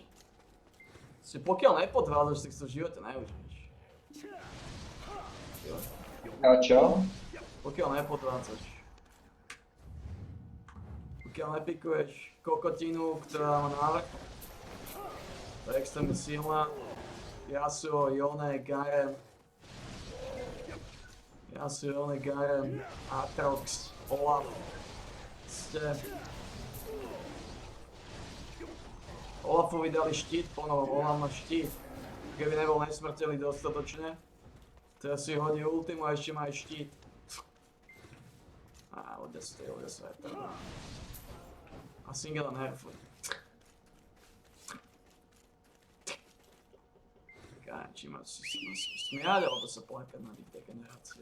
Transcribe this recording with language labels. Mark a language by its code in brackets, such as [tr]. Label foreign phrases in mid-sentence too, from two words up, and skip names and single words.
[sk] Pokiaľ nepodvádzaš, tak si to v živote neužiješ. A čo? Pokiaľ nepodvádzaš. Pokiaľ nepikuješ kokotinu, ktorá má návrh. To je extrémne silná. Yasuo, Yone, Garen. Yasuo, Yone, Garen, Aatrox, Olaf. Olafovi dali štít ponovom, Olaf má štít. Keby nebol nesmrteľný dostatočne, teraz si hodí ultimu a ešte má aj štít. Á, ľudia sa aj to. A Singela nerfuj. Kájem, či ma smiať, alebo sa plakať na ich degeneráciu.